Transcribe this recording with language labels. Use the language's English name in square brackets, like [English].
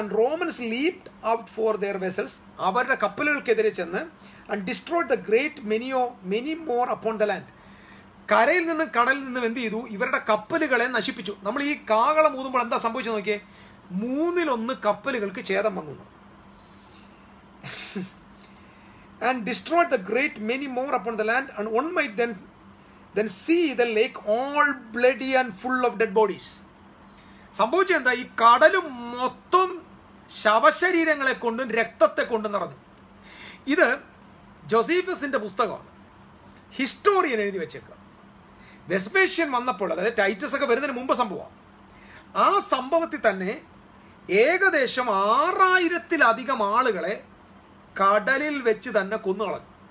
[English] and Romans leaped out for their vessels, [Malayalam] അവരുടെ കപ്പലുകൾക്കെതിരെ ചെന്ന്, [English] And destroyed the great many more upon the land. [Malayalam] കരയിൽ നിന്നും കടലിൽ നിന്നും എന്ത് ചെയ്തു? ഇവരുടെ കപ്പലുകളെ നശിപ്പിച്ചു. നമ്മൾ ഈ കാഹളം ഊതുമ്പോൾ എന്താ സംഭവിച്ചു നോക്കിയേ, 1/3 കപ്പലുകൾക്ക് ഛേദം വന്നു. [English] And destroyed the great many more upon the land, and one might then see the lake all bloody and full of dead bodies. [Malayalam] സംഭവിച്ചത് എന്താ? ഈ കടല് മൊത്തം ശവശരീരങ്ങളെ കൊണ്ടും രക്തത്തെ കൊണ്ടും നിറഞ്ഞു. ഇത് ജോസീഫസിന്റെ പുസ്തകമാണ്, ഹിസ്റ്റോറിയൻ എഴുതി വെച്ചേക്കുക. വെസ്പേഷ്യൻ വന്നപ്പോൾ, അതായത് ടൈറ്റസ് ഒക്കെ വരുന്നതിന് മുമ്പ് സംഭവമാണ്. ആ സംഭവത്തിൽ തന്നെ ഏകദേശം 6000-ത്തിലധികം ആളുകളെ കടലിൽ വെച്ച് തന്നെ കൊന്നുകളഞ്ഞു.